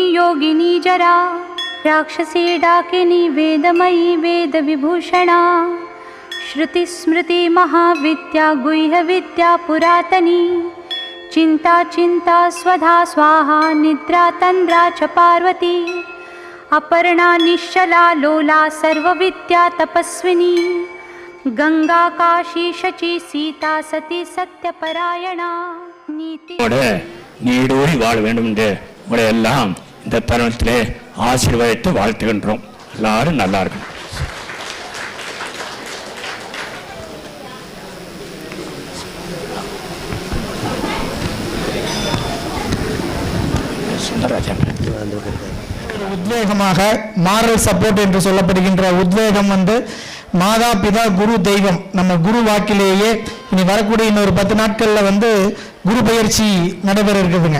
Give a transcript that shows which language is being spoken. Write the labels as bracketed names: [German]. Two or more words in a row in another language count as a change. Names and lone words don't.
[Sanskrit] योगिनी जरा राक्षसी डाकिनी वेदमयी वेदविभूषणा श्रुतिस्मृति महाविद्या गुह्यविद्या पुरातनी चिंता चिंता स्वधा स्वाहा निद्रा तंद्रा च पार्वती अपर्णा निश्चला लोला सर्वविद्या तपस्विनी गंगा काशी शची सीता सती सत्यपरायणा नीति [Tamil] நீடூழி வாழ வேண்டும் என்று உங்களை எல்லாம் இந்த தருணத்திலே ஆசீர்வதித்து வாழ்த்துகின்றோம். எல்லாரும் நல்லா இருக்கும். உத்வேகமாக [English] moral support [Tamil] என்று சொல்லப்படுகின்ற உத்வேகம் மாதா பிதா குரு தெய்வம் நம்ம குரு வாக்கிலேயே இனி வரக்கூடிய இன்னொரு 10 நாட்கள்ல குரு பயிற்சி நடைபெற இருக்குதுங்க.